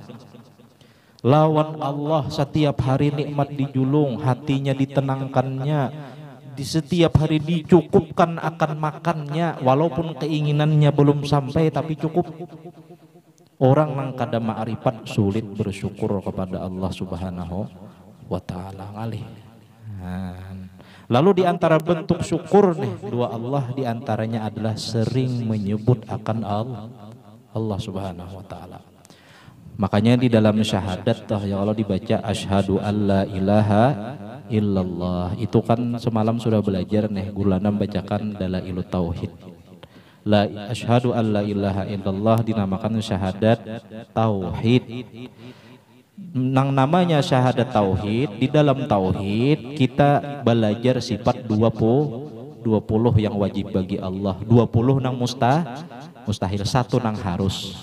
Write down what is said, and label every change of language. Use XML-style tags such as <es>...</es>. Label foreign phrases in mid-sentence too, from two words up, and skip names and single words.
<bjn>Lawan Allah setiap hari nikmat dijulung, hatinya ditenangkannya, di setiap hari dicukupkan akan makannya, walaupun keinginannya belum sampai tapi cukup. Orang nang kada ma'rifat sulit bersyukur kepada Allah</bjn> <ar>سبحانه وتعالى</ar> <bjn>ngalih.</bjn> <id>Lalu di antara bentuk syukur nih dua Allah di antaranya adalah sering menyebut akan Allah</id> <ar>سبحانه وتعالى.</ar> <id>Makanya di dalam syahadat ya Allah dibaca</id> <ar>أشهد أن لا إله إلا الله.</ar> <id>Itu kan semalam sudah belajar nih gulana bacakan dalailut tauhid.</id> <ar>لا أشهد أن لا إله إلا الله</ar> <id>dinamakan syahadat tauhid. Nang namanya syahadat tauhid, di dalam tauhid kita belajar sifat 20 yang wajib bagi Allah, 20 nang mustahil, 1 nang harus.</id>